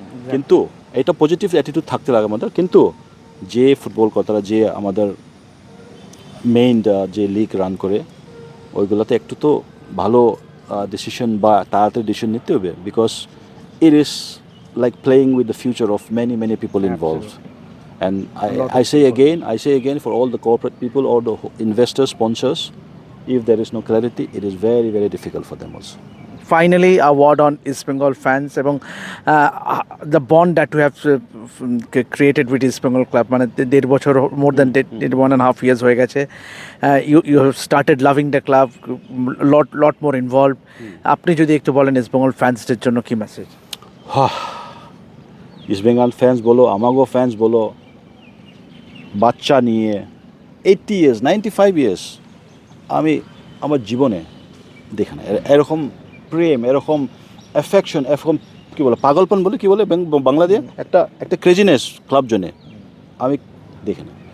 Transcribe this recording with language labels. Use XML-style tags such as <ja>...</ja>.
<bn>কিন্তু এটা positive attitude থাকতে লাগে আমাদের। কিন্তু যে ফুটবল কর্তারা, যে আমাদের মেইন যে লিগ রান করে, ওইগুলোতে একটু তো ভালো ডিসিশন বা তাড়াতাড়ি ডিসিশন নিতে হবে,</bn> <en>Because it is like playing with the future of many people involved. And I say again for all the corporate people or the investors, sponsors, if there is no clarity, it is very difficult for them also. Finally, a word on East Bengal fans</en> <bn>এবং</bn> <en>the bond that we have created with East Bengal club,</en> <bn>মানে 1.5 বছর,</bn> <en>more than 1.5 years</en> <bn>হয়ে গেছে।</bn> <en>You have started loving the club, lot more involved.</en> <bn>আপনি যদি একটু বলেন east Bengal ফ্যান্সদের জন্য কি মেসেজ? ইস্ট বেঙ্গল ফ্যান্স বলো, আমাগো ফ্যান্স বলো, বাচ্চা নিয়ে 80 ইয়ার্স, 95 ইয়ার্স আমি আমার জীবনে দেখি না এরকম প্রেম, এরকম অ্যাফেকশন, এরকম কী বলে, পাগলপন বলে, কী বলে বাংলাদেশে, একটা ক্রেজিনেস ক্লাব জন্যে আমি দেখি না।</bn>